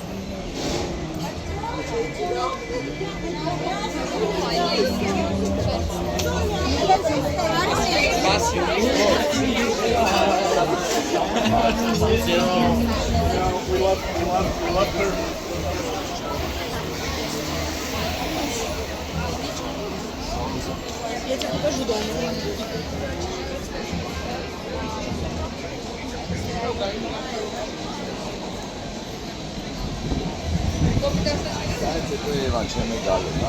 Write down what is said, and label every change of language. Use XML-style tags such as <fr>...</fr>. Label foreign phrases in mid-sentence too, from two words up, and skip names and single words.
<en>love her.</en> <ru>Я тебе покажу дома.</ru> <sr>Dajte, tu je Ivan Čemek dalje.</sr>